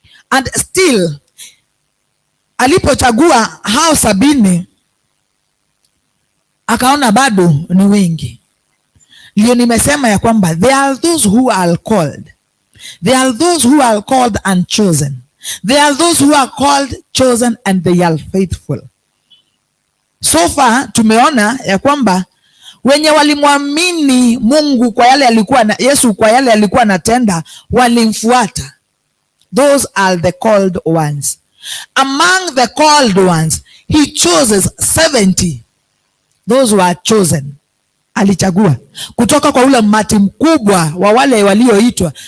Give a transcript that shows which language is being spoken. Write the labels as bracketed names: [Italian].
[English] And still [Swahili] alipochagua hao 70, akaona bado ni wengi. Ndio nimesema ya kwamba [English] there are those who are called. There are those who are called and chosen. There are those who are called, chosen and they are faithful. So far [Swahili] tumeona ya kwamba wenye walimwamini Mungu kwa yale alikuwa na Yesu, kwa yale alikuwa anatenda, walimfuata. [English] Those are the called ones. Among the called ones, he chooses 70. Those who are chosen. [Swahili] Alichagua kutoka kwa ule umati mkubwa wa wale walioitwa.